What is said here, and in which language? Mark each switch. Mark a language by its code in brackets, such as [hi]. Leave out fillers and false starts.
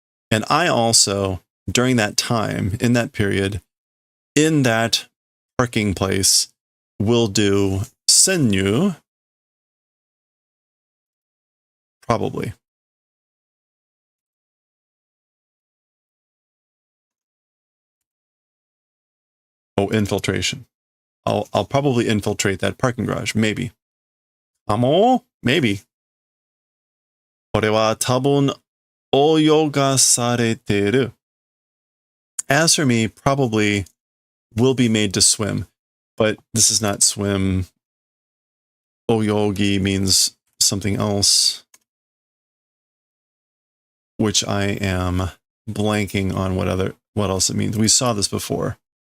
[en] And I also, during that time, in that period, in that parking place, will do senyu, probably. Oh, infiltration. I'll probably infiltrate that parking garage, maybe. Maybe. [ja] これは多分泳がされてる. [en] As for me, probably will be made to swim, but this is not swim. Oyogi means something else, which I am blanking on what else it means. We saw this before.